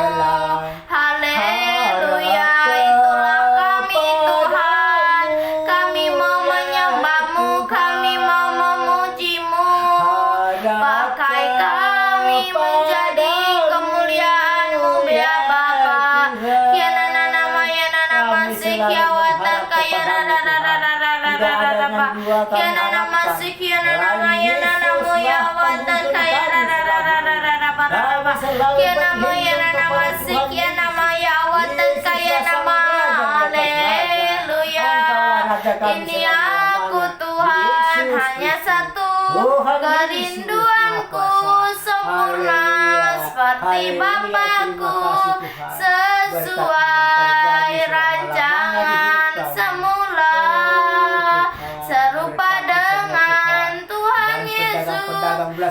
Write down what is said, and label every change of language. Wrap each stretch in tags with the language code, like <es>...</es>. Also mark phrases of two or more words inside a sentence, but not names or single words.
<id>Haleluya. Itulah kami Tuhan. Kami mau menyembahmu, kami mau memujimu. Pakai kami menjadi kemuliaan-Mu ya Bapa. Kiana nama yana nama sikiawata kaya Kiana nama sikiana nama yana nama yawata kaya Kiana nama sikiana nama yawata kaya nama. Haleluya. Ini aku Tuhan, hanya satu kerinduanku sempurna seperti Bapakku, sesuai rancangan semula, serupa dengan Tuhan Yesus.</id>